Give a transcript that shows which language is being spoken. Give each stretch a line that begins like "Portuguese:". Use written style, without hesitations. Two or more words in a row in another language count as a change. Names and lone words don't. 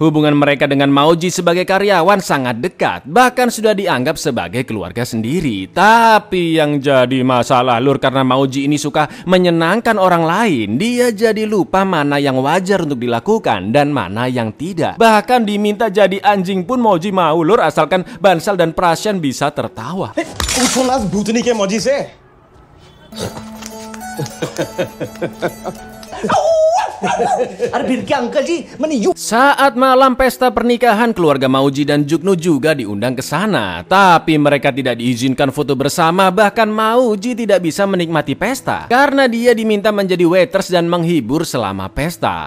Indonesian: Hubungan mereka dengan Mauji sebagai karyawan sangat dekat, bahkan sudah dianggap sebagai keluarga sendiri. Tapi yang jadi masalah lur, karena Mauji ini suka menyenangkan orang lain, dia jadi lupa mana yang wajar untuk dilakukan dan mana yang tidak. Bahkan diminta jadi anjing pun Mauji mau lur, asalkan Bansal dan Prasan bisa tertawa.
Hindi: भूतनी के मौजी से
Indonesian: Saat malam pesta pernikahan, keluarga Mauji dan Juknu juga diundang ke sana. Tapi mereka tidak diizinkan foto bersama, bahkan Mauji tidak bisa menikmati pesta karena dia diminta menjadi waiters dan menghibur selama pesta.